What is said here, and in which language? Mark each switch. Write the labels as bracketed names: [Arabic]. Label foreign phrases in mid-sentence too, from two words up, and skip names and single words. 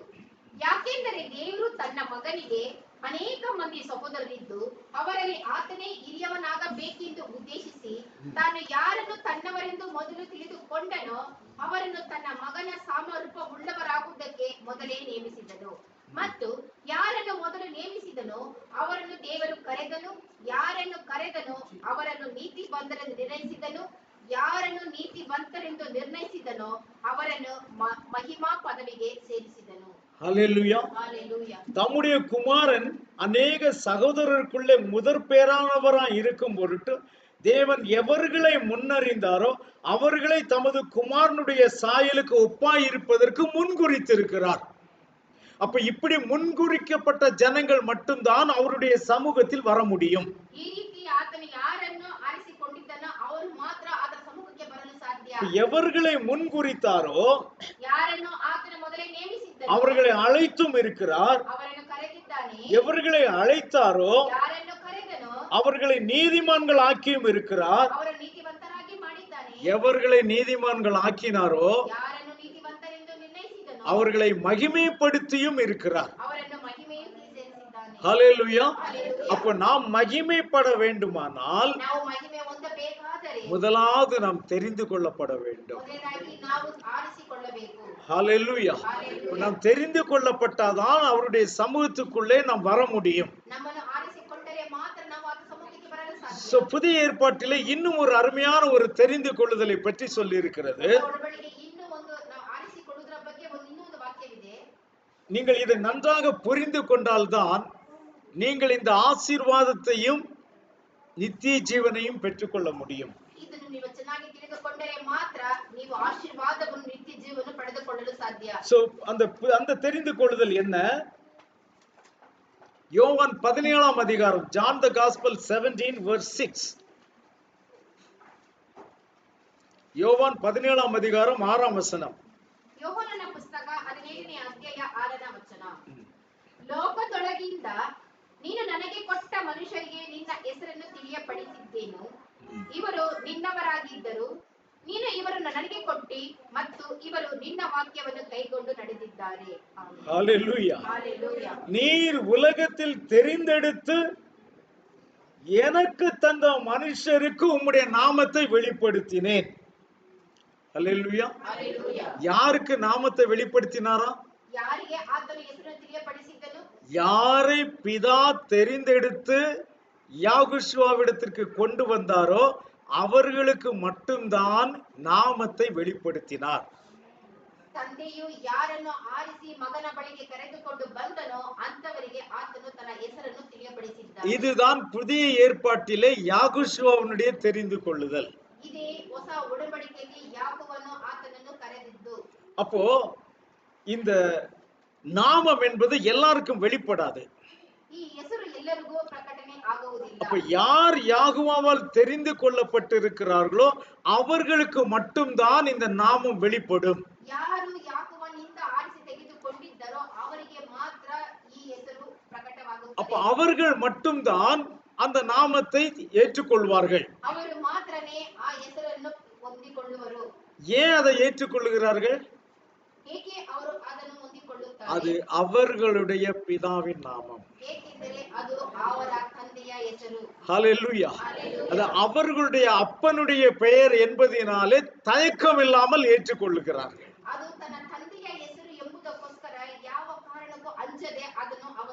[Kannada] ಯಾಕೆಂದರೆ ದೇವರು ತನ್ನ ಮಗನಿಗೆ ಅನೇಕ ಮಂದಿ ಸಹೋದರರಿದ್ದು ಅವರಲ್ಲಿ ಆತನೇ ಹಿರಿಯವನಾಗಬೇಕೆಂದು ಉದ್ದೇಶಿಸಿ ತಾನು ಯಾರನ್ನು ತನ್ನವರೆಂದು ಮೊದಲು ತಿಳಿದುಕೊಂಡನೋ ಅವರನ್ನು ತನ್ನ ಮಗನ ಸಾಮರೂಪವುಳ್ಳವರಾಗುವುದಕ್ಕೆ ಮೊದಲೇ ನೇಮಿಸಿದನು. ಮತ್ತು ಯಾರನ್ನು ಮೊದಲು ನೇಮಿಸಿದನೋ ಅವರನ್ನು ದೇವರು ಕರೆದನು, ಯಾರನ್ನು ಕರೆದನೋ ಅವರನ್ನು ನೀತಿವಂತರೆಂದು ನಿರ್ಣಯಿಸಿದನು, ಯಾರನ್ನು ನೀತಿವಂತರೆಂದು ನಿರ್ಣಯಿಸಿದನೋ ಅವರನ್ನು ಮಹಿಮಾ ಪದವಿಗೆ ಸೇರಿಸಿದನು. [Tamil] ஹalleluya. ஹalleluya. தம்முடைய குமாரன் அநேக சகோதரருக்குள்ளே முதற் பேரானவராய் இருக்கும் பொருட்டு தேவன் எவர்களை முன்னறிந்தாரோ அவர்களை தமது குமாரனுடைய சாயலுக்கு ஒப்பாய் இருப்பதற்கு முன்குறித்திருக்கிறார். அப்ப இப்படி முன்குறிக்கப்பட்ட ஜனங்கள் மட்டும்தான் அவருடைய சமூகத்தில் வர முடியும். [Kannada] ಈ ರೀತಿ ಆತನು ಯಾರನ್ನು ಆರಿಸಿಕೊಂಡಿದ್ದನೋ ಅವರು ಮಾತ್ರ ಆತನ ಸಮ್ಮುಖಕ್ಕೆ ಬರಲು ಸಾಧ್ಯ. [Tamil] எவர்களை முன்குறித்தாரோ [Kannada] ಯಾರನ್ನು ಆತನ ಮೊದಲೇ ನೇಮಿಸಿದ್ದನೋ [Tamil] அவர்களை அழைத்தும் இருக்கிறார். [Kannada] ಅವರನ್ನು ಕರೆದಿದ್ದಾನೆ. [Tamil] எவர்களை அழைத்தாரோ [Kannada] ಯಾರನ್ನು ಕರೆದನೋ [Tamil] அவர்களை நீதிமான்கள் ஆக்கியும் இருக்கிறார். [Kannada] ಅವರ ನೀತಿವಂತರಾಗಿ ಮಾಡಿದ್ದಾನೆ. [Tamil] எவர்களை நீதிமான்கள் ஆக்கினாரோ [Kannada] ಯಾರನ್ನು ನೀತಿವಂತರೆಂದು ನಿರ್ಣಯಿಸಿದನೋ [Tamil] அவர்களை மகிமைப்படுத்தியும் இருக்கிறார். [Kannada] ಅವರನ್ನು ಮಹಿಮೆಯಲ್ಲಿ ಸೇರಿಸಿದ್ದಾನೆ. [Tamil] ஹalleluya. அப்ப நாம் மகிமைப்பட வேண்டுமானால் [Kannada] ನಾವು ಮಹಿಮೆ ಹೊಂದಬೇಕಾದರೆ [Tamil] முதலாவது நாம் தெரிந்து கொள்ளப்பட வேண்டும். [Kannada] ಮೊದಲನೇದಾಗಿ ನಾವು ಆರಿಸಿಕೊಳ್ಳಬೇಕು. [Tamil] ஹalleluya. நாம் தெரிந்து கொள்ளப்பட்டாதான் அவருடைய சமூகத்துக்குள்ளே நாம் வர முடியும். [Kannada] ನಮ್ಮನ್ನು ಆರಿಸಿಕೊಂಡರೆ ಮಾತ್ರ ನಾವು ಆತನ ಸಮ್ಮುಖಕ್ಕೆ ಬರಲು ಸಾಧ್ಯ. [Tamil] சோ புதிய ஏற்பாட்டிலே இன்னும் ஒரு அருமையான ஒரு தெரிந்து கொள்ளுதலை பற்றி சொல்லி இருக்கிறது. [Kannada] ಒಡಂಬಡಿಕೆ ಇನ್ನೂ ಒಂದು ನಾವು ಆರಿಸಿಕೊಳ್ಳುವುದರ ಬಗ್ಗೆ ಇನ್ನೊಂದು ವಾಕ್ಯವಿದೆ. [Tamil] நீங்கள் இதை நன்றாக புரிந்து கொண்டால்தான் நீங்கள் இந்த ஆசீர்வாதத்தையும் நித்திய ஜீவனையும் பெற்றுக்கொள்ள முடியும். [Kannada] ಇದನ್ನು ನೀವು ಚೆನ್ನಾಗಿ ತಿಳಿದುಕೊಂಡರೆ ಮಾತ್ರ ನೀವು ಆಶೀರ್ವಾದವನ್ನು ನಿತ್ಯ ಜೀವನ ಪಡೆದುಕೊಳ್ಳಲು ಸಾಧ್ಯ. [Tamil] சோ அந்த தெரிந்து கொள்ளுதல் என்ன? யோவான் 17ஆம் அதிகாரம், [English] John the Gospel [Tamil] 17 verse 6. யோவான் 17ஆம் அதிகாரம் 6ஆம் வசனம். [Kannada] ಯೋಹಾನನ ಪುಸ್ತಕ 17ನೇ ಅಧ್ಯಾಯ 6ನೇ ವಚನ. ಲೋಕದೊಳಗಿಂದ ನೀನು ನನಗೆ ಕೊಟ್ಟ ಮನುಷ್ಯರಿಗೆ ನಿನ್ನ ಹೆಸರನ್ನು ತಿಳಿಯಪಡಿಸಿದ್ದೇನು. ಇವರು ನಿನ್ನವರಾಗಿದ್ದರು, ನೀನು ಇವರನ್ನು ನನಗೆ ಕೊಟ್ಟಿ ಮತ್ತು ಇವರು ನಿನ್ನ ವಾಕ್ಯವನ್ನು ಕೈಗೊಂಡು ನಡೆದಿದ್ದಾರೆ. [Tamil] ஹalleluya. ஹalleluya. நீர் உலகத்தில் தெரிந்தெடுத்து எனக்கு தந்த மனுஷருக்கு உம்முடைய நாமத்தை வெளிப்படுத்தினேன். ஹalleluya. ஹalleluya. யாருக்கு நாமத்தை வெளிப்படுத்தினாரா? [Kannada] ಯಾರಿಗೆ ಆತನು ಹೆಸರನ್ನು ತಿಳಿಯಪಡಿಸಿದ್ದನು? [Tamil] யாரை பிதா தெரிந்தெடுத்து யாகுஷுவாவிடத்திற்கு கொண்டு வந்தாரோ அவர்களுக்கு மட்டும்தான் நாமத்தை வெளிப்படுத்தினார். [Kannada] ತಂದೆಯು ಯಾರನ್ನು ಆರಿಸಿ ಮಗನ ಬಳಿಗೆ ಕರೆದುಕೊಂಡು ಬಂದನೋ ಅಂತವರಿಗೆ ಆತನು ತನ್ನ ಹೆಸರನ್ನು ತಿಳಿಯಪಡಿಸಿದ್ದಾನೆ. [Tamil] இதுதான் புதிய ஏற்பாட்டிலே யாகுஷுவனுடைய தெரிந்து கொள்ளுதல். [Kannada] ಇದೇ ಹೊಸ ಒಡಂಬಡಿಕೆಯಲ್ಲಿ ಯಾಕೋಬನು ಆತನನ್ನು ಕರೆದಿದ್ದು. [Tamil] அப்போ இந்த நாமம் என்பது எல்லாருக்கும் வெளிப்படாது. [Kannada] ಈ ಹೆಸರು ಎಲ್ಲರಿಗೂ ಪ್ರಕಟಣೆ ಆಗುವುದಿಲ್ಲ. [Tamil] அப்ப யார் யாகுவாவால் தெரிந்து கொள்ளப்பட்டிருக்கிறார்களோ அவர்களுக்கு மட்டும்தான் இந்த நாமம் வெளிப்படும். [Kannada] ಯಾರು ಯಾಕೋಬನಿಂದ ಆರಿಸಿ ತೆಗೆದುಕೊಂಡಿದ್ದರೋ ಅವರಿಗೆ ಮಾತ್ರ ಈ ಹೆಸರು ಪ್ರಕಟವಾಗುತ್ತದೆ. [Tamil] அப்ப அவர்கள் மட்டும்தான் அந்த நாமத்தை ஏற்றுக்கொள்வார்கள். [Kannada] ಅವರು ಮಾತ್ರನೇ ಆ ಹೆಸರನ್ನು ಹೊಂದಿಕೊಳ್ಳುವರು. [Tamil] ஏன் அதை ஏற்றுக்கொள்கிறார்கள்? [Kannada] ಏಕೆ ಅವರು ಅದನ್ನು ಹೊಂದಿಕೊಳ್ಳುತ್ತಾರೆ? [Tamil] அது அவர்களுடைய பிதாவின் நாமம். [Kannada] ಏಕೆಂದರೆ ಅದು ಅವರ ತಂದೆಯ ಹೆಸರು. [Tamil] ஹல்லேலூயா. Hallelujah. அது அவர்களுடைய அப்பனுடைய பெயர் என்பதினாலே தயக்கம் இல்லாமல் ஏற்றுக்கொள்ளுகிறார்கள். [Kannada] ಅದು ತನ್ನ ತಂದೆಯ ಹೆಸರು ಎಂಬುದಕ್ಕೋಸ್ಕರ ಯಾವ ಕಾರಣಕ್ಕೂ ಅಂಜದೆ ಅದನ್ನು ಅವರು